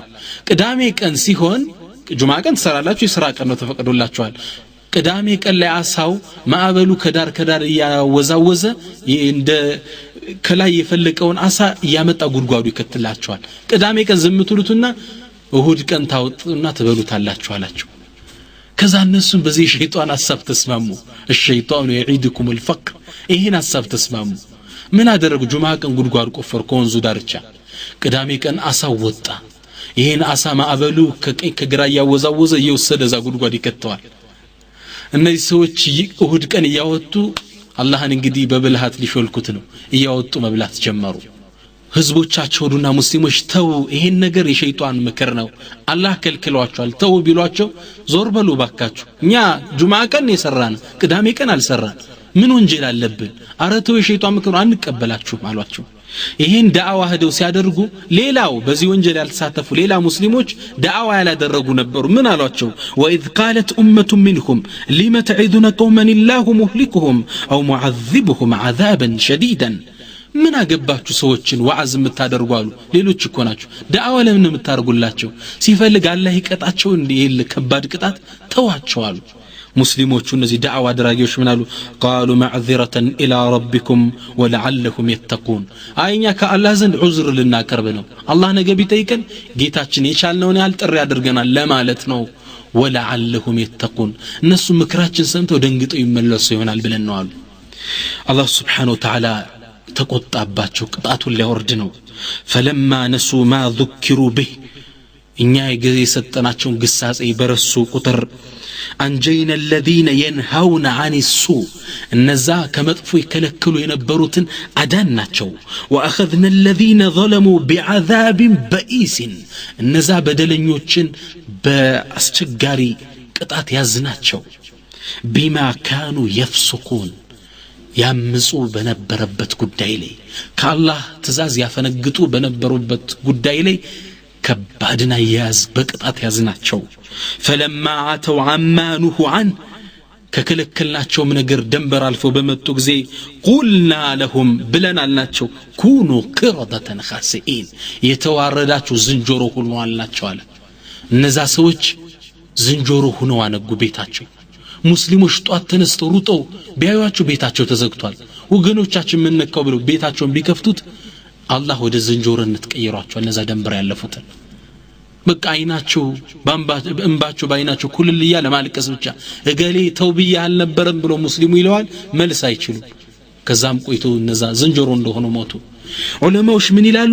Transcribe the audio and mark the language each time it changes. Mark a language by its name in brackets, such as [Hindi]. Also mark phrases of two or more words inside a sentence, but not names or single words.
[Amharic] ቅዳሜ ቀን ሲሆን ጁማዓ ቀን ትሰራላችሁ የሥራ ቀን ነው ተፈቅዶላችኋል ቅዳሜ ቀን ላይ አሳው ማዕበሉ ከዳር ያወዛወዘ እንደ ከላይ የፈለቀውን አሳ ያመጣ ጉድጓዱ ይከትላቸዋል ቅዳሜ ቀን ዝምትሉትና እሁድ ቀን ታውጡና ትበሉታላችሁ አላችሁ ከዛ እነሱም በዚህ ሸይጣን ሐሳብ ተስማሙ [Arabic] الشيطان يعيدكم الفقر [Amharic] ይሄን ሐሳብ ተስማሙ ምን አደረጉ ጁማዓ ቀን ጉድጓድ ቆፈሩ ከወንዙ ዳርቻ ቅዳሜ ቀን አሳ ወጣ ይሄን አሳ ማዕበሉ ከቀኝ ከግራ ያወዛወዘ እየወሰደ ዛ ጉድጓድ ይከተዋል እነዚህ ሰዎች እሁድ ቀን ያወጡ አላህን እንግዲህ በብልሃት ሊሾልኩት ነው እያወጡ መብላት ጀመሩ ህዝቦቻቸውና ሙስሊሞች ተው ይሄን ነገር የሸይጣን ምክር ነው አላህ ከልክሏቸዋል ተው ቢሏቸው ዞር በሉ ባካችሁ እኛ ጁማዓ ቀን የሰራን ቅዳሜ ቀን አልሰራን ምን ወንጀል አለብን አረተው የሸይጣን ምክር አንቀበላችሁ አሏቸው ይሄን ዳዕዋ ሄደው ሲያደርጉ ሌላው በዚህ ወንጀል ያልተሳተፉ ሌላ ሙስሊሞች ዳዕዋ ያላደረጉ ነበሩ ምን አሏቸው [Arabic] وإذ قالت أمة منهم لما تعظون قوما الله مهلكهم أو معذبهم عذابا شديدا [Amharic] ምን አገባችሁ ሰዎችን ወዓዝ የምታደርጉ አሉ ሌሎች እኮ ናቸው ዳዕዋ ለምን የምታደርጉላቸው ሲፈልግ አላህ ይቀጣቸው እንዴ ከባድ ቅጣት ተዋቸው አሉ ሙስሊሞቹ እነዚህ ዳዕዋ አድራጊዎች ምን አሉ [Arabic] قالوا معذرة إلى ربكم ولعلهم يتقون [Amharic] አይኛ ከአላህ ዘንድ ዑዝር ልናቀርብ ነው አላህ ነገ ቢጠይቀን ጌታችን የቻልነውን ያህል ጥሪ ያደርገናል ለማለት ነው [Arabic] ولعلهم يتقون [Amharic] እነሱ ምክራችን ሰምተው ደንግጠው ይመለሱ ይሆናል ብለን ነው አሉ አላህ [Arabic] سبحانه وتعالى [Amharic] ተቆጣባቸው ቅጣቱን ሊያወርድ ነው [Arabic] فلما نسوا ما ذكروا به [Amharic] እኛ የሰጠናቸውን ግሳጼ በረሱ ቁጥር አንጀይና [Arabic] الذين ينهون عن السوء [Amharic] እነዛ ከመጥፎ ይከለክሉ የነበሩትን አዳናቸው [Arabic] واخذنا الذين ظلموا بعذاب بئيس [Amharic] እነዛ በደለኞችን በአስቸጋሪ ቅጣት ያዝናቸው [Arabic] بما كانوا يفسقون [Amharic] ያምፁ በነበረበት ጉዳይ ላይ ከአላህ ትእዛዝ ያፈነግጡ በነበሩበት ጉዳይ ላይ ከባድና ያዝ በቅጣት ያዝናቸው [Arabic] فلما عتوا عما نهوا عنه [Amharic] ከከለከልናቸውም ነገር ደንበር አልፈው በመጡ ጊዜ [Arabic] قلنا لهم [Amharic] ብለን አልናቸው [Arabic] كونوا قردة خاسئين [Amharic] የተዋረዳችሁ ዝንጀሮ ሁኑ አልናቸው አለ። እነዛ ሰዎች ዝንጀሮ ሆነው አነጉ ቤታቸው። ሙስሊሞች ጧት ተነስተው ሩጠው ቢያዩአቸው ቤታቸው ተዘግቷል። ወገኖቻችን ምን ነካው ብለው ቤታቸውን ቢከፍቱት አላህ ወደ ዝንጀሮነት ቀይሯቸው እነዛ ደንበር ያለፉትን። በቃ አይናቸው እንባቸው በአይናቸው ኩልል እያለ ማልቀስ ብቻ። እገሌ ተውብያ አልነበረም ብሎ ሙስሊሙ ይለዋል፣ መልስ አይችሉም። ከዛም ቆይቶ እነዛ ዝንጀሮ እንደሆኑ ሞቱ። ዑለማዎች ምን ይላሉ?